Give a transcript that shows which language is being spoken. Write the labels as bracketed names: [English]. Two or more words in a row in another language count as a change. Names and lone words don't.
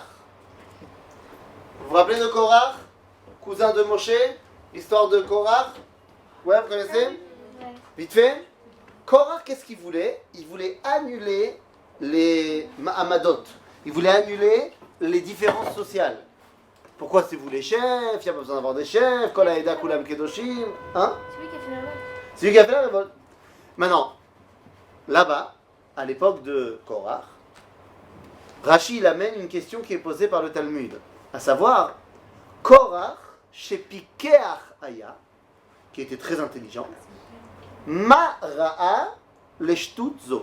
[French] Vous vous rappelez de Korach, cousin de Moshe, l'histoire de Korach? Ouais, vous connaissez? Vite fait. Korach, qu'est-ce qu'il voulait? Il voulait annuler les Ma'amadot. Il voulait annuler les différences sociales. Pourquoi c'est vous les chefs? Il n'y a pas besoin d'avoir des chefs. [Hebrew] כל העדה כולם קדושים. [French] Hein? C'est lui qui a fait la révolte. C'est lui qui a fait la révolte. Maintenant, là-bas, à l'époque de Korach, Rashi il amène une question qui est posée par le Talmud. À savoir, Korach, chez [Hebrew] פיקח היה, [French] qui était très intelligent, [Hebrew] מה ראה לשטות זו.